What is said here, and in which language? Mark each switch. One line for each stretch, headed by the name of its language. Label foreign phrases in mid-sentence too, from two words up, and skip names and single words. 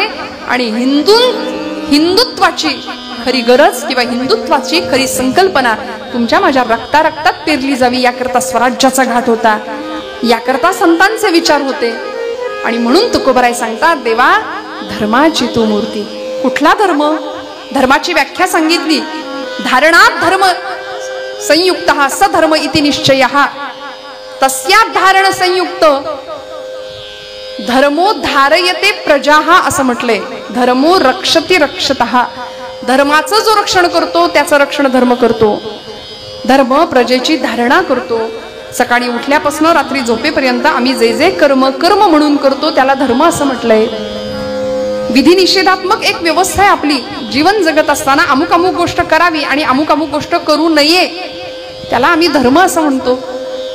Marathi: आणि हिंदुत्वाची खरी गरज किंवा हिंदुत्वाची खरी संकल्पना तुमच्या माझ्या रक्तात पेरली जावी, याकरता स्वराज्याचा घाट होता, याकरता संतांचे विचार होते. आणि म्हणून तुकोबराय सांगतात, देवा धर्माची तू मूर्ती. कुठला धर्म? धर्माची व्याख्या सांगितली.
Sanskrit: धारणात धर्म संयुक्त सधर्म इति निश्चय, तस्या धारण संयुक्त धर्मो धारयते प्रजा
Marathi: असं म्हटलंय.
Sanskrit: धर्मो रक्षति रक्षतः,
Marathi: धर्माचं जो रक्षण करतो त्याचं रक्षण धर्म करतो. धर्म प्रजेची धारणा करतो. सकाळी उठल्यापासून रात्री झोपेपर्यंत आम्ही जे जे कर्म कर्म म्हणून करतो त्याला धर्म असं म्हटलंय. विधी निषेधात्मक एक व्यवस्था आहे आपली. जीवन जगत असताना अमुक अमुक गोष्ट करावी आणि अमुक अमुक गोष्ट करू नये त्याला आम्ही धर्म असं म्हणतो.